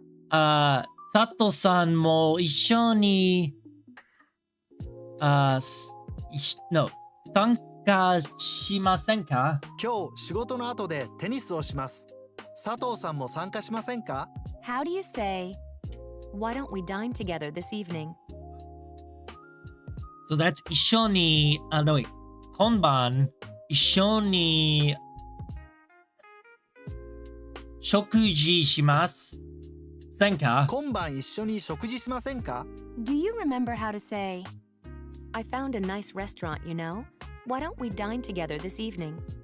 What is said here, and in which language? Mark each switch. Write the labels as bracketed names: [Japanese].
[Japanese] 佐藤さんも一緒に、参加しませんか？今日仕事の後でテニスをします。佐藤さんも参加しませんか？ [English] How do you say, why don't we dine together this evening? So that's [Japanese] 一緒に、 [English] no wait. [Japanese] 今晩一緒に食事しますせんか？今晩一緒に食事しませんか？ [English] Do you remember how to say, I found a nice restaurant, you know? Why don't we dine together this evening?